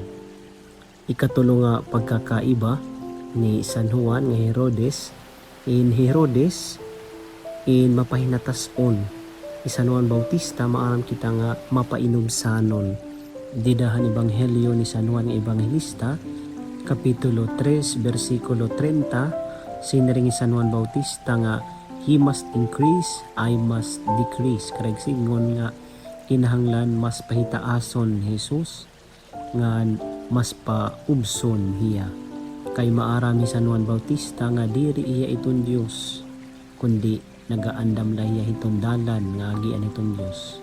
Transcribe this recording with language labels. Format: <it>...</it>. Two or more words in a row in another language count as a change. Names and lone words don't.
<war>Ikatulo nga pagkakaiba ni San Juan nga Herodes, in mapahinatas-on. Ni San Juan Bautista maaram kita nga mapainumsanon. Didahan Ebanghelyo ni San Juan nga Evangelista, Kapitulo 3, versikulo 30, sinaring ni San Juan Bautista nga,</war> <en>"He must increase, I must decrease."</en> <war>Karag singon nga, kinahanglan mas pahitaason Jesus, nga mas paubson hiya. Kay maarami San Juan Bautista nga diri iya iton Dios, kundi nagaandam lahiya iton dalan nga agian iton Dios.</war>